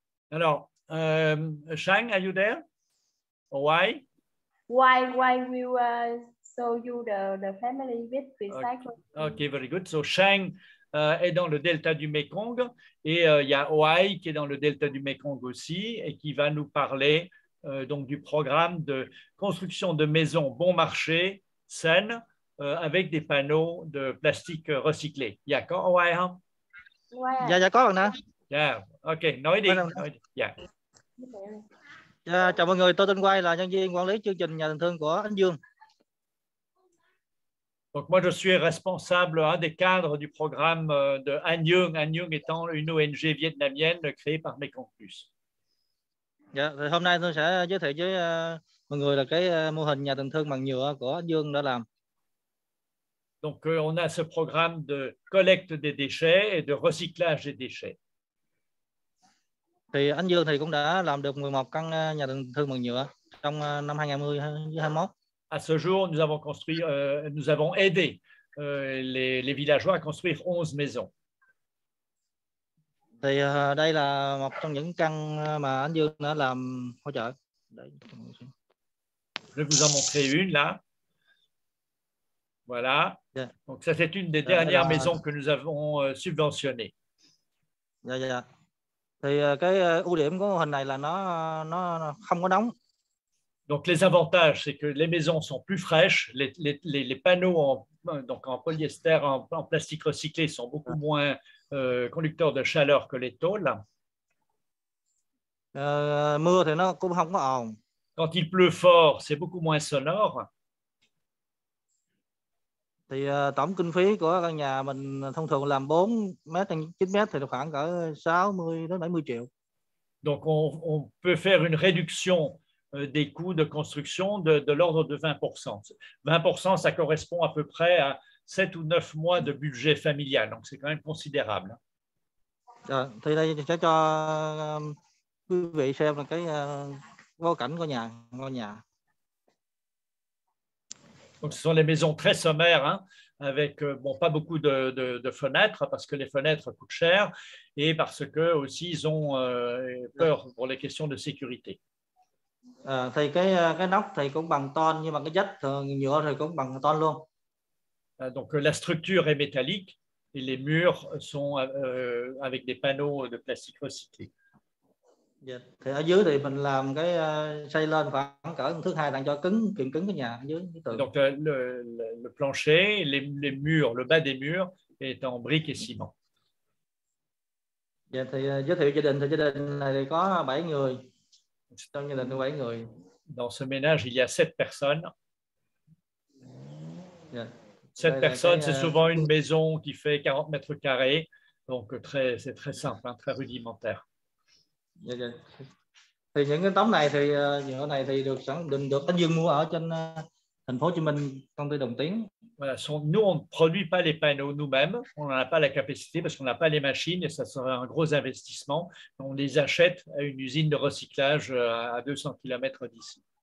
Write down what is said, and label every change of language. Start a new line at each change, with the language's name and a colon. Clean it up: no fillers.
English: Alors, Shang, are you there? Why? Why we will show you the family with recycling. Okay, very good.
French: So Shang est dans le delta du Mekong et il y a Oai qui est dans le delta du Mekong aussi et qui va nous parler donc du programme de construction de maisons bon marché, saines, avec des panneaux de plastique recyclé.
Vietnamese: Dạ có Oai không? Dạ có bạn nè. Yeah, ok, nói đi. Yeah. Chào mọi người, tôi tên Quay là nhân viên quản lý chương trình nhà tình thương của Anh Dương.
French: Donc moi je suis responsable, un des cadres du programme de Anh Dương. Anh Dương étant une ONG vietnamienne créée par Mekong Plus.
Vietnamese: Dạ, thì hôm nay tôi sẽ giới thiệu với mọi người là cái mô hình nhà tình thương bằng nhựa của Anh Dương đã làm.
French: Donc on a ce programme de collecte des déchets et de recyclage des déchets.
Vietnamese: Thì anh Dương thì cũng đã làm được 11 căn nhà tình thương bằng nhựa trong năm 2021.
French: À ce jour, nous avons construit, nous avons aidé les villageois à construire 11 maisons.
Vietnamese: Thì đây là một trong những căn mà anh Dương đã làm hỗ trợ.
French: Je vais vous en montrer une là. Voilà.
English: Yeah.
French: Donc ça c'est une des dernières maisons que nous avons subventionnées.
Vietnamese: Dạ. Thì cái ưu điểm của mô hình này là nó không có nóng.
French: Donc les avantages, c'est que les maisons sont plus fraîches, les panneaux en polyester, en plastique recyclé sont beaucoup moins conducteurs de chaleur que les tôles.
Vietnamese: Mưa thì nó cũng không có ồn.
French: Quand il pleut fort, c'est beaucoup moins sonore.
Vietnamese: Thì tổng kinh phí của căn nhà mình thông thường làm 4 mét x 9 mét thì khoảng cỡ 60 đến 70 triệu.
French: Donc on peut faire une réduction des coûts de construction de l'ordre de 20%. 20%, ça correspond à peu près à 7 ou 9 mois de budget familial. Donc c'est quand même considérable.
Vietnamese: Thì đây sẽ cho quý vị xem là cái ngôi cảnh của ngôi nhà.
French: Donc, ce sont les maisons très sommaires, hein, avec pas beaucoup de fenêtres, parce que les fenêtres coûtent cher, et parce que aussi ils ont peur pour les questions de sécurité.
Vietnamese: Thì cái nóc thì cũng bằng ton, nhưng mà cái vách thường nhựa thì cũng bằng ton luôn.
French: Donc la structure est métallique et les murs sont avec des panneaux de plastique recyclé.
Vietnamese: Dạ. Thì ở dưới thì mình làm cái xây lên khoảng cỡ thước 2 đặng cho cứng kiện cứng cái nhà ở dưới tường.
French: Donc le plancher, les murs, le bas des murs est en briques et ciment.
Vietnamese: Dạ, thì giới thiệu gia đình thì gia đình này thì có 7 người. Trong gia đình có 7 người.
French: Dans ce ménage, il y a 7 personnes.
English: Yeah.
French: 7 personnes, c'est souvent une maison qui fait 40 mètres carrés, donc c'est très simple, hein, très rudimentaire.
English: Yeah, yeah.
Vietnamese: Thì những cái tấm này thì nhựa này thì được Tấn Dương mua ở trên thành phố Hồ Chí Minh, công ty Đồng Tiến.
French: Voilà, nous, on ne produit pas les panneaux nous-mêmes, on n'en a pas la capacité parce qu'on n'a pas les machines et ça serait un gros investissement. On les achète à une usine de recyclage à 200 km d'ici.